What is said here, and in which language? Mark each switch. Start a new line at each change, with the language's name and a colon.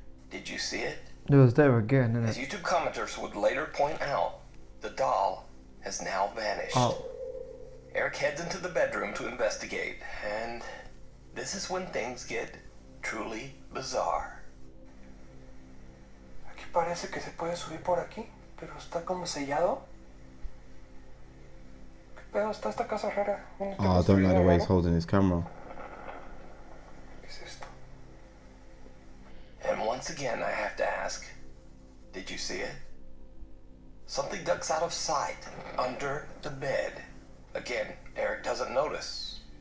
English: Did you see it? It was there again, As innit? YouTube commenters would later point out, the doll has now vanished. Oh. Eric heads into the bedroom to investigate, and this is when things get truly bizarre.
Spanish: Aquí parece que se puede subir por aquí, pero está como sellado. ¿Qué pedo? Está esta casa rara.
English: Oh, I don't like the way he's holding his camera.
Spanish: ¿Qué es esto?
English: And once again, I have to ask, did you see it? Something ducks out of sight under the bed. Again, Eric doesn't notice.